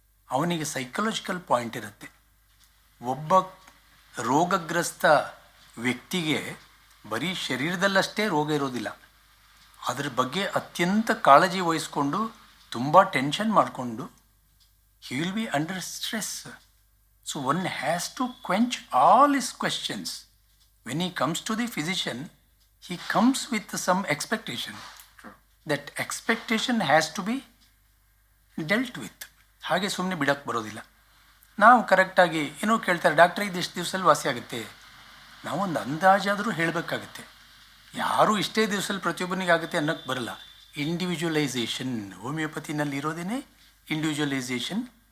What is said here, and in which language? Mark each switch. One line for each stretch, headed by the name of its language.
Kannada: ಅವನಿಗೆ psychological point ಇರುತ್ತೆ. ಒಬ್ಬ ರೋಗಗ್ರಸ್ತ ವ್ಯಕ್ತಿಗೆ ಬರೀ ಶರೀರದಲ್ಲಷ್ಟೇ ರೋಗ ಇರೋದಿಲ್ಲ, ಅದ್ರ ಬಗ್ಗೆ ಅತ್ಯಂತ ಕಾಳಜಿ ವಹಿಸ್ಕೊಂಡು ತುಂಬ ಟೆನ್ಷನ್ ಮಾಡಿಕೊಂಡು
English: he will be under stress. So one has to quench all his questions. When he comes to the physician, he comes with some expectation. True. That expectation has to be dealt with.
Kannada: ಹಾಗೆ ಸುಮ್ಮನೆ ಬಿಡೋಕ್ಕೆ ಬರೋದಿಲ್ಲ. ನಾವು ಕರೆಕ್ಟಾಗಿ ಏನೋ ಕೇಳ್ತಾರೆ, ಡಾಕ್ಟ್ರೆ ಇದು ಎಷ್ಟು ದಿವಸದಲ್ಲಿ ವಾಸಿ ಆಗುತ್ತೆ, ನಾವೊಂದು ಅಂದಾಜಾದರೂ ಹೇಳಬೇಕಾಗುತ್ತೆ. ಯಾರೂ ಇಷ್ಟೇ ದಿವಸದಲ್ಲಿ ಪ್ರತಿಯೊಬ್ಬನಿಗೆ ಆಗುತ್ತೆ ಅನ್ನೋಕ್ಕೆ ಬರಲ್ಲ. Individualisation ಹೋಮಿಯೋಪತಿನಲ್ಲಿ ಇರೋದೇನೆ individualisation.